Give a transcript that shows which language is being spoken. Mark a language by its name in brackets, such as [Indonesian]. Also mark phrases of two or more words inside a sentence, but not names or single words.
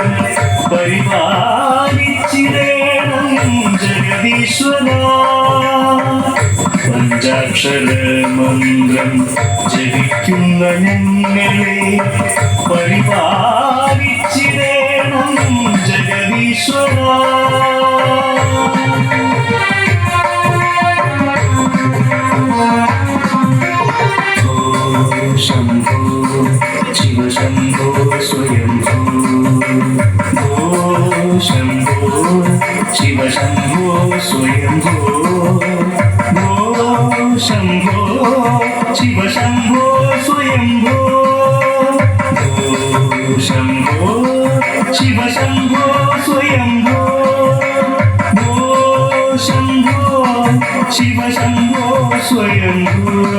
[Malayalam] പരിപാലിച്ചിടേണം ജഗദീശ്വര പഞ്ചാക്ഷര മന്ത്രം ജപിക്കുന്ന ഞങ്ങളെ പരിപാലിച്ചിടേണം ജഗദീശ്വര [Sanskrit] शंभो शिव शंभो स्वयंभो भो शंभो शिव शंभो स्वयंभो भो शंभो शिव शंभो स्वयंभो भो शंभो शिव शंभो स्वयंभो भो शंभो शिव शंभो स्वयंभो